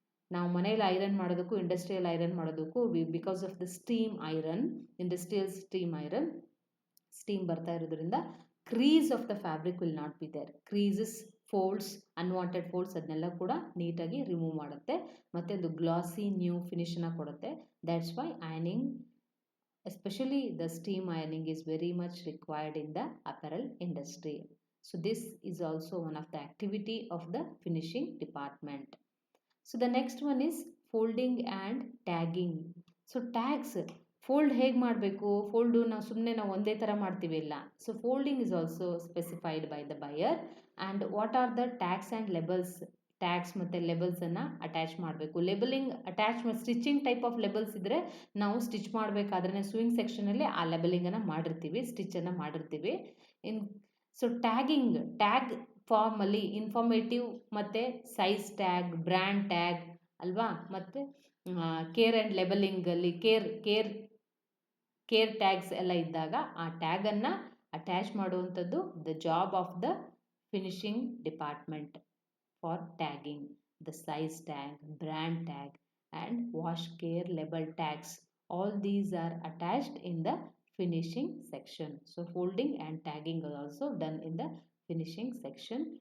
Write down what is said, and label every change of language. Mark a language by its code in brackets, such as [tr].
[kn] ನಾವು ಮನೇಲಿ ಐರನ್ ಮಾಡೋದಕ್ಕೂ ಇಂಡಸ್ಟ್ರಿಯಲ್ ಐರನ್ ಮಾಡೋದಕ್ಕೂ [en] because of the steam iron, [kn] industrial steam iron, steam ಬರ್ತಾ ಇರೋದ್ರಿಂದ [en] Crease of the fabric will not be there. [kn] Creases, folds, unwanted folds ಅದನ್ನೆಲ್ಲ ಕೂಡ ನೀಟಾಗಿ ರಿಮೂವ್ ಮಾಡುತ್ತೆ ಮತ್ತು ಒಂದು ಗ್ಲಾಸಿ ನ್ಯೂ ಫಿನಿಶನ್ನ ಕೊಡುತ್ತೆ. [en] That's why ironing, especially the steam ironing is very much required in the apparel industry. So this is also one of the activity of the finishing department. So the next one is folding and tagging. So tags, [kn] fold ಹೇಗೆ ಮಾಡಬೇಕು? Fold ನಾವು ಸುಮ್ಮನೆ ಒಂದೇ ಥರ ಮಾಡ್ತೀವಿ ಇಲ್ಲ. [en] So folding is also specified by the buyer. And what are the tags and labels? [kn] Tags ಮತ್ತು ಲೆಬಲ್ಸನ್ನು attach ಮಾಡಬೇಕು. ಲೆಬಲಿಂಗ್ attach stitching type of labels ಇದ್ದರೆ ನಾವು ಸ್ಟಿಚ್ ಮಾಡಬೇಕಾದ್ರೆ ಸ್ವಿಂಗ್ ಸೆಕ್ಷನಲ್ಲಿ ಆ ಲೆಬಲಿಂಗನ್ನು ಮಾಡಿರ್ತೀವಿ, ಸ್ಟಿಚ್ಚನ್ನು ಮಾಡಿರ್ತೀವಿ. ಸೊ ಟ್ಯಾಗ್ ಫಾರ್ಮಲ್ಲಿ ಇನ್ಫಾರ್ಮೇಟಿವ್ ಮತ್ತು ಸೈಜ್ ಟ್ಯಾಗ್, ಬ್ರ್ಯಾಂಡ್ ಟ್ಯಾಗ್ ಅಲ್ವಾ, ಮತ್ತು ಕೇರ್ ಆ್ಯಂಡ್ ಲೆಬಲಿಂಗಲ್ಲಿ ಕೇರ್ ಟ್ಯಾಗ್ಸ್ ಎಲ್ಲ ಇದ್ದಾಗ ಆ ಟ್ಯಾಗನ್ನು ಅಟ್ಯಾಚ್ ಮಾಡುವಂಥದ್ದು [en] The job of the finishing department for tagging. The size tag, brand tag and wash care label tags, all these are attached in the finishing section. So folding and tagging are also done in the finishing section.